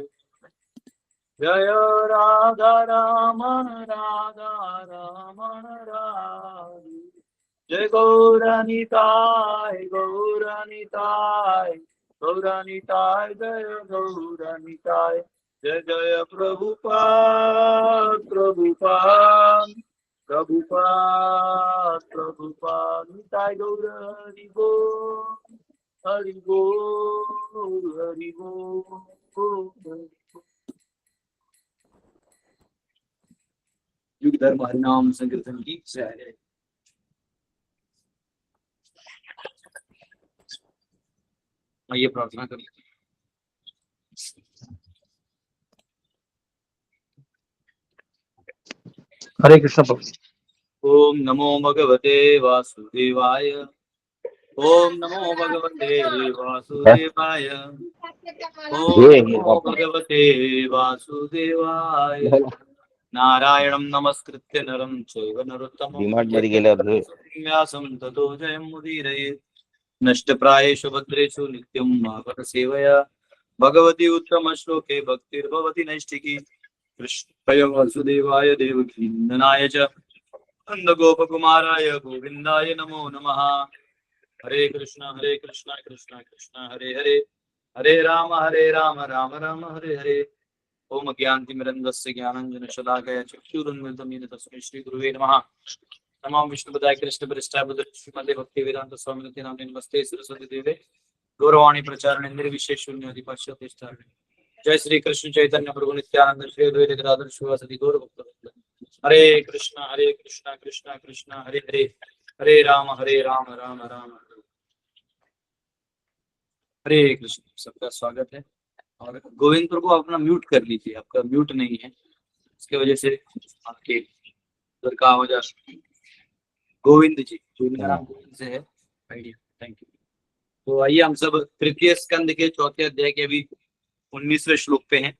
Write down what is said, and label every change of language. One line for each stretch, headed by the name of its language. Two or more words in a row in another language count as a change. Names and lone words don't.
Hindi: जय राधा रमण राधे, जय गौरनिताय गौरनिताय गौरनिताय, जय गौरनिताय, जय जय प्रभुपाद प्रभुपाद प्रभुपाद प्रभुपाद, निताय गौर हरि बोल हरि बोल हरि बोल। युग धर्म हरिनाम संकीर्तन की जय। आइए प्रार्थना कर लीजिए। हरे कृष्ण प्रभु।
Sanskrit: ओम नमो भगवते वासुदेवाय, ओम नमो भगवते वासुदेवाय, ओम नमो भगवते वासुदेवाय। नारायणं नमस्कृत्य नरं चैव नरोत्तमं व्यासं ततो जयमुदीरयेत्। नष्टप्रायेषु भद्रेषु नित्यं भागवत सेवया, भगवती उत्तम श्लोके भक्तिर्भवति नैष्ठिकी। कृष्णाय वासुदेवाय देवकी नंदनाय च नंदगोपकुमाराय गोविन्दाय नमो नमः। हरे कृष्णा कृष्णा कृष्णा हरे हरे, हरे राम राम राम हरे हरे। ओम ज्ञानतिमिरन्धस्य ज्ञानाञ्जनशलाकया चक्षुरुन्मिलितं येन तस्मै श्रीगुरुवे नमः। नमो विष्णुपदाय कृष्णप्रेष्ठाय श्रीमते भक्तिवेदांत स्वामिनिति नाम्ने नमस्ते सरस्वती देवे गौरवाणी प्रचारणे निर्विशेष शून्य पाश्चात्य। जय श्री कृष्ण चैतन्य प्रभु नित्यानंद श्री अद्वैत गदाधर शिवासदि गौर भक्त। हरे कृष्णा कृष्णा कृष्णा हरे हरे, हरे राम राम राम हरे कृष्ण।
Hindi: सबका स्वागत है। और गोविंद प्रभु अपना म्यूट कर लीजिए, आपका म्यूट नहीं है, इसके वजह से आपके उधर का आवाज आ। गोविंद जी, जो मेरा नाम गोविंद से है आइडिया।
English: thank you.
Hindi: तो आइए हम सब तृतीय स्कंद के चौथे अध्याय के अभी 19वें श्लोक पे हैं।